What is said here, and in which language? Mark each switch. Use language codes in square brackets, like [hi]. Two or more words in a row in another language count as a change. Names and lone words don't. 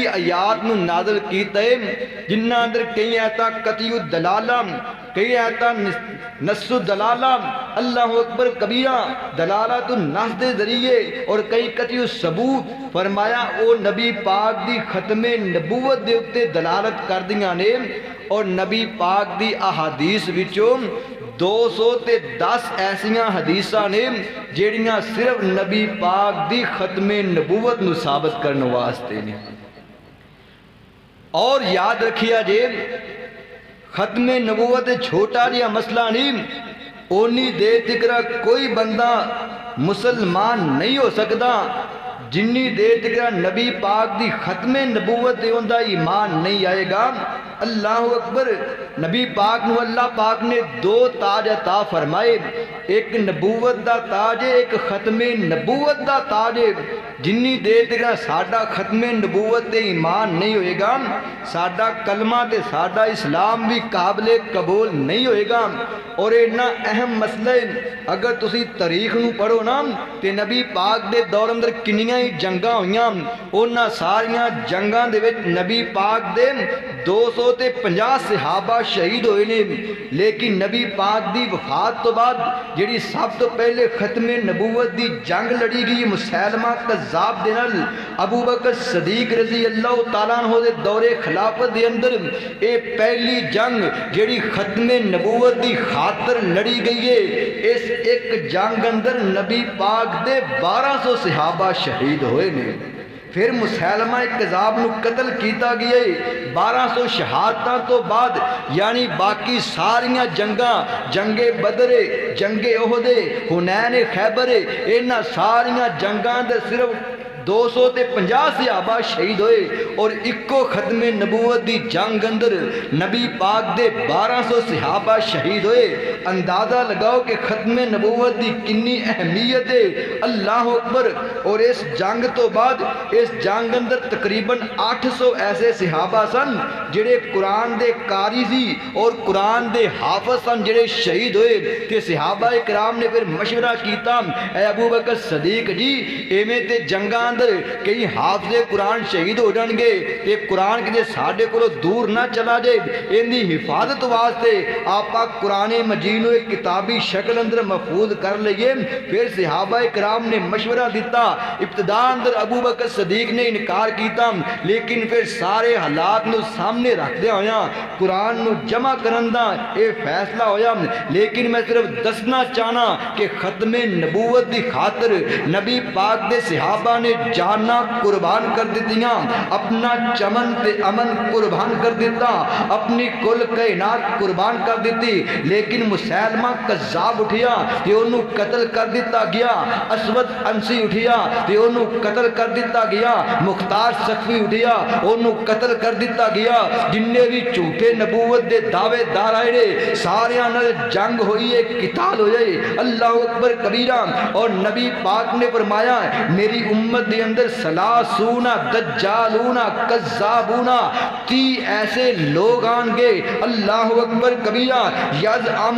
[pa] آیات نو نازل کیتا ہے جنہ اندر کئی آیتاں قطعی الدلالہ، کئی آیتاں نص الدلالہ، [ar] اللہ اکبر کبیرہ، [pa] دلالت النص دے ذریعے، اور کئی قطعی الثبوت فرمایا او نبی پاک دی ختم نبوت دے اتے دلالت کر دیاں نے، اور نبی پاک دی احادیث وچوں 210 ایسیاں حدیثاں نے جیڑیاں صرف نبی پاک دی ختم نبوت نو ثابت کرنے واسطے نے۔ اور یاد رکھیا جے ختم نبوت چھوٹا جہا مسئلہ نہیں، اونی دیر تکرا کوئی بندہ مسلمان نہیں ہو سکتا جنی دیر تکرا نبی پاک دی ختم نبوت دے اندہ ایمان نہیں آئے گا۔ [ar] اللہ اکبر۔ [pa] نبی پاک نو اللہ پاک نے 2 تاج عطا فرمائے، ایک نبوت دا تاج ہے، ایک ختم نبوت دا تاج ہے۔ جنی دیر تک ساڈا ختم نبوت دے ایمان نہیں ہوئے گا، ساڈا کلمہ تے ساڈا اسلام بھی قابل قبول نہیں ہوئے گا۔ اور اتنا اہم مسئلہ اگر تسی تاریخ نو پڑھو نا تے نبی پاک دے دور اندر کنیاں ہی جنگاں ہوئیاں، انہاں ساریاں جنگاں دے وچ نبی پاک دے 250 صحابہ شہید ہوئے نے، لیکن نبی پاک دی وفات تو بعد جڑی سب تو پہلے ختم نبوت دی جنگ لڑی گئی مسیلمہ کذاب دے نال ابو بکر صدیق رضی اللہ تعالیٰ عنہ دے دور خلافت دے اندر اے پہلی جنگ جڑی ختم نبوت دی خاطر لڑی گئی ہے، اس ایک جنگ اندر نبی پاک دے 1200 صحابہ شہید ہوئے نے۔ پھر مسیلمہ کذاب نو قتل کیتا گیا ہے 1200 شہادتاں تو بعد، یعنی باقی ساریاں جنگاں، جنگ بدر، جنگ احد، حنین خیبر، انہاں ساریاں جنگاں دے صرف 250 صحابہ شہید ہوئے، اور اکو ختم نبوت دی جنگ اندر نبی پاک دے 1200 صحابہ شہید ہوئے۔ اندازہ لگاؤ کہ ختم نبوت دی کنی اہمیت ہے۔ [ar] اللہ اکبر۔ [pa] اور اس جنگ تو بعد اس جنگ اندر تقریباً 800 ایسے صحابہ سن جڑے قرآن دے قاری سی اور قرآن دے حافظ سن جڑے شہید ہوئے، تے صحابہ کرام نے پھر مشورہ کیتا اے ابو بکر صدیق جی ایویں تے جنگاں کئی حافظ قرآن شہید ہو جان گے تے قرآن کے ساڈے کو دور نہ چلا جائے، ان دی حفاظت واسطے آپ قرآن مجید نو ایک کتابی شکل اندر محفوظ کر لئیے۔ پھر صحابہ کرام نے مشورہ دیتا، ابتدا اندر ابو بکر صدیق نے انکار کیتا، لیکن پھر سارے حالات نو سامنے رکھ دیا ہویا قرآن نو جمع کرندہ اے فیصلہ ہویا۔ لیکن میں صرف دسنا چاہنا کہ ختم نبوت دی خاطر نبی پاک دے صحابہ نے جانا قربان کر دیتیاں، اپنا چمن تے امن قربان کر دیتا، اپنی کل کائنات قربان کر دیتی، لیکن مسیلمہ کذاب اٹھیا تے انہوں قتل کر دیتا گیا، اسود انسی اٹھیا تے انہوں قتل کر دیتا گیا، مختار سخفی اٹھیا انہوں قتل کر دیتا گیا، جننے بھی جھوٹے نبوت دے دعوے دار آئے ساریاں نال جنگ ہوئی ہے، قتال ہو جائے، [ar] اللہ اکبر کبیرہ۔ [pa] اور نبی پاک نے فرمایا میری امت دے اندر [ar] سلاسون دجالون کذابون [pa] 30 ایسے لوگ آن گے، [ar] اللہ اکبر کبیرہ، [pa] یزعم